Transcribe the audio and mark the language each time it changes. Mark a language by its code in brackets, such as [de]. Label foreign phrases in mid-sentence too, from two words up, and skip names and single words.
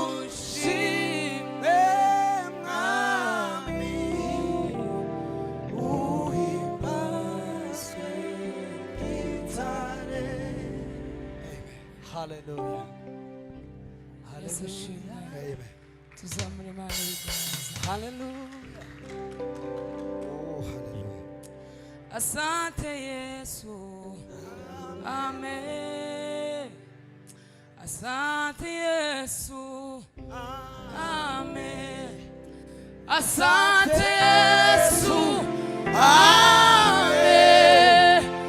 [rw] Ushimwe, Mwami. Uhimbazwe, Gitare. Hallelujah. Yesu ashimwe. Amen. Tuzamure Imana ibiganza. Hallelujah. Oh, hallelujah. [sw] Asante Yesu. Amen. Asante Yesu. Amen. Asante Yesu. Amen.